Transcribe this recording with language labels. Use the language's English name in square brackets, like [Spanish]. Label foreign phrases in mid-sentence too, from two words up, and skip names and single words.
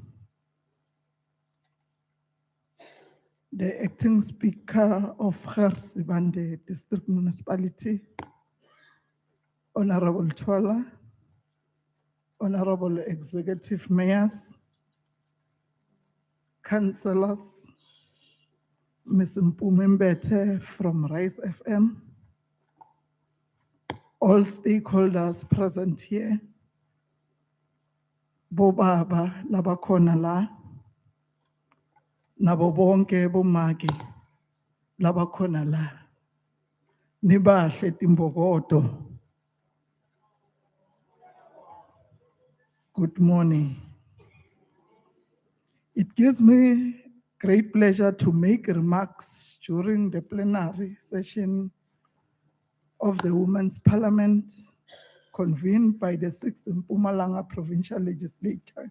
[English] the Acting Speaker of Hertsibande District Municipality, Honorable Twala, Honorable Executive Mayors, Councillors, Ms. Mpumalanga from Rise FM, all stakeholders present here, [Swati] Bobaba labakhona la, nabo bonke bomake labakhona la, nibahle timbokodo. [English] Good morning. It gives me great pleasure to make remarks during the plenary session of the Women's Parliament convened by the 6th Mpumalanga Provincial Legislature.